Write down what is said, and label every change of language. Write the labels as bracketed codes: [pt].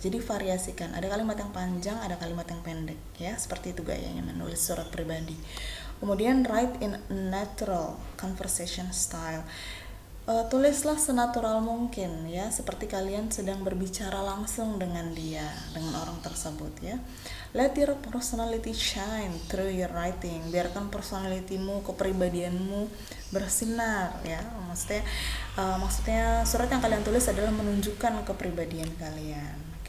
[id] Jadi variasikan, ada kalimat yang panjang, ada kalimat yang pendek ya, seperti itu gayanya menulis surat pribadi. [en] Kemudian write in natural conversation style. [id] Tulislah senatural mungkin ya, seperti kalian sedang berbicara langsung dengan dia, dengan orang tersebut ya. [en] Let your personality shine through your writing. [id] Biarkan personalitimu, kepribadianmu bersinar ya. Maksudnya surat yang kalian tulis adalah menunjukkan kepribadian kalian.